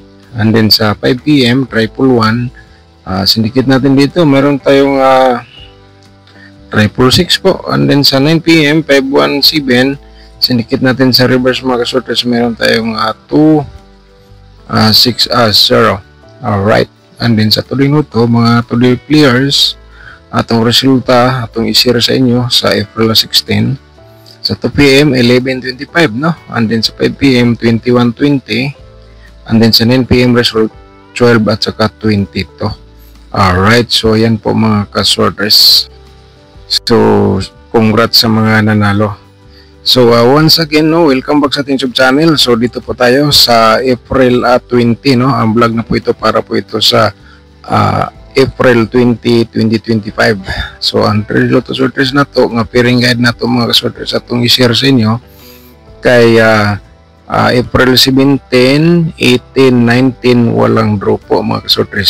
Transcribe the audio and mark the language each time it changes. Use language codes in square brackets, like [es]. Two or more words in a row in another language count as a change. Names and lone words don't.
[en] And then [tl] sa 5 PM 111, syndicate natin dito mayroon tayong 666 po. [en] And then [tl] sa 9 PM 517, syndicate natin sa reverse mga kasorters mayroon tayong 260. Alright. [en] And then [tl] sa tuloy nito, mga tuloy players, [ceb] atong resulta, atong i-share sa inyo sa April 16. [tl] Sa 2 PM, 11:25, no? [en] And then [tl] sa 5 PM, 21:20. [en] And then [tl] sa 9 PM, result 12 at saka 22. Alright, so yan po mga kasorters. So, congrats sa mga nanalo. So, once again, no, [en] welcome back [tl] sa ating YouTube channel. So, dito po tayo sa April 20, no? Ang vlog na po ito para po ito sa April 20, 2025. So, ang result sorters na to, nga pairing guide na to mga sorters atong i-share sa inyo kay April 17, 18, 19, walang draw po mga sorters.